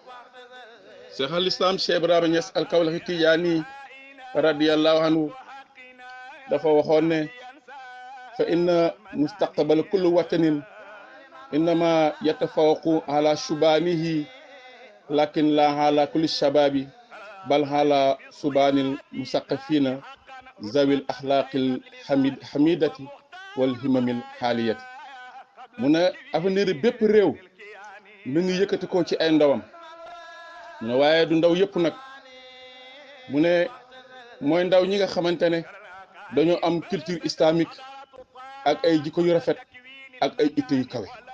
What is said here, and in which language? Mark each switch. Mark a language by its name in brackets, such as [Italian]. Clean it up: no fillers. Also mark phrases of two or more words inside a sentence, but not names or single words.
[Arabic] شيخ الإسلام Cheikh Ibrahima Niass al Kawlaxi Tijaani رضي الله عنه [Wolof] dafa waxoon ne [Arabic] فإن مستقبل كل وطن إنما يتفوق على شبانه لكن لا على كل شباب بل على الشبان المثقفين ذوي الأخلاق الحميدة والهمم العالية [Wolof] mu ne avenir bépp réew mi ngi yëkkati ko ci ay ndawam mu ne waaye du ndaw yëpp nag mu ne mooy ndaw ñi nga xamante ne dañoo am [French] culture islamique [Wolof] ak ay jikko yu rafet ak ay itte yu kawe